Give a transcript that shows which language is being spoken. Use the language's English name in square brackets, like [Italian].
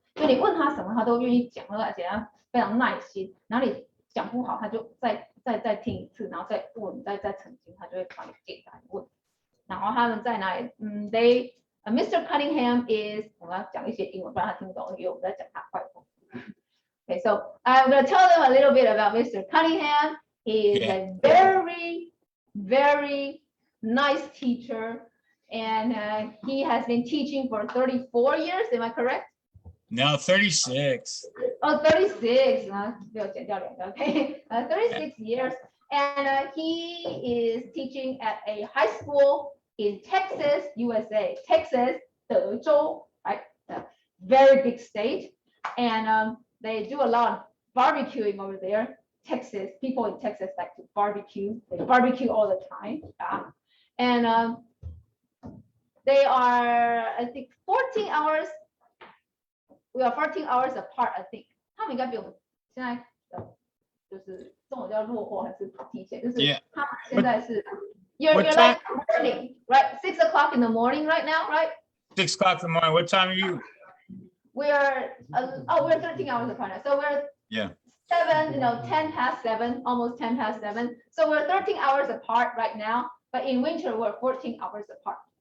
[Chinese] 就你问他什么，他都愿意讲，而且他非常耐心。然后你讲不好，他就再听一次，然后再问，再澄清，他就会帮你解答问。然后他们在哪里？ [English] Mr. Cunningham is， [Chinese] 我要讲一些英文，不然他听不懂，因为我们在讲他坏话。 [English] Okay, so I'm going to tell them a little bit about Mr. Cunningham. He is a very, very nice teacher, and he has been teaching for 34 years. Am I correct? No, 36. Oh, 36 okay. 36 years. And he is teaching at a high school in Texas, USA. Texas, 德州, right? A very big state. And they do a lot of barbecuing over there. Texas, people in Texas like to barbecue. They barbecue all the time. Yeah. And they are, I think, 14 hours. We are 14 hours apart, I think. [Chinese] 他们应该比我们现在就是中午就要落后还是提前？就是 [English] Yeah. [Chinese] 他们现在是 [English] you're What like morning, right? 6 o'clock in the morning right now, right? 6 o'clock in the morning. What time are you? We're we're 13 hours apart now. So we're Yeah. 7, 10 past 7, almost 10 past 7. So we're 13 hours apart right now, but in winter we're 14 hours apart.